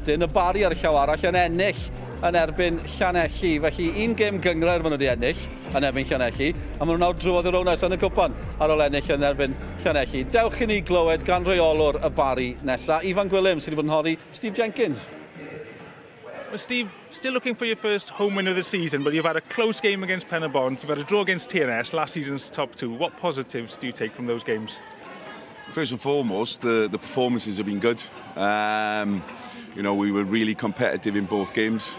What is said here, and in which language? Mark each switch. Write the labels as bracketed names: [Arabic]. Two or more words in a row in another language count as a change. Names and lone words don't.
[Welsh] Y Bari ar y llaw arall yn ennill yn erbyn Llanelli. Felly un gêm gyngred maen nhw wedi ennill yn erbyn Llanelli, a maen nhw'n nawr drwodd i'r Owners yn y cwpan ar ôl ennill yn erbyn Llanelli. Dewch i ni glywed gan reolwr y Bari nesaf, Ifan Gwilym sydd wedi bod yn holi Steve Jenkins. [English] Well, Steve, still looking for your first home win of the season, but you've had a close game against Pen y Bont, you've had a draw against TNS, last season's top 2. What positives do you take from those games? First and foremost, the performances have been good. We were really competitive in both games.